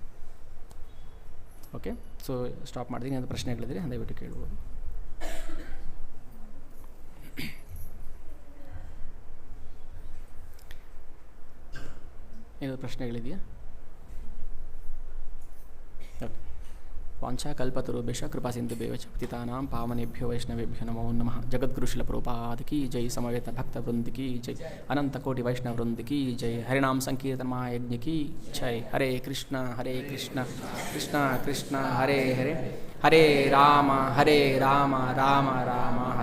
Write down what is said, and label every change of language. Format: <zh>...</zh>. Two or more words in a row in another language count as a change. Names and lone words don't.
<en>OK, so stop</en> <kn>ಮಾಡಿದ್ದೀನಿ. ಅದು ಪ್ರಶ್ನೆಗಳಿದ್ರೆ ದಯವಿಟ್ಟು ಕೇಳ್ಬೋದು. ಏನಾದರೂ ಪ್ರಶ್ನೆಗಳಿದೆಯಾ?</kn> <sa>ಓಕೆ. ವಾಂಛಾ ಕಲ್ಪತರುಭ್ಯಶ್ಚ ಕೃಪಾ ಸಿಂಧುಭ್ಯೋ ಚ ಪತಿತಾನಾಂ ಪಾವನೇಭ್ಯೋ ವೈಷ್ಣವೇಭ್ಯೋ ನಮೋ ನಮಃ. ಜಗದ್ಗುರು ಶಿಲ ಪ್ರಭುಪಾದ</sa> <hi>की जय,</hi> <sa>ಸಮವೇತ ಭಕ್ತ ವೃಂದ</sa> <hi>की जय,</hi> <sa>ಅನಂತ ಕೋಟಿ ವೈಷ್ಣವ ವೃಂದ</sa> <hi>की जय,</hi> <sa>ಹರಿನಾಮ ಸಂಕೀರ್ತನ ಮಹಾಯಜ್ಞ</sa> <hi>की जय.</hi> <sa>ಹರೇ ಕೃಷ್ಣ ಕೃಷ್ಣ ಕೃಷ್ಣ ಹರೇ ಹರೇ, ಹರೇ ರಾಮ ರಾಮ ರಾಮ ಹರೇ</sa>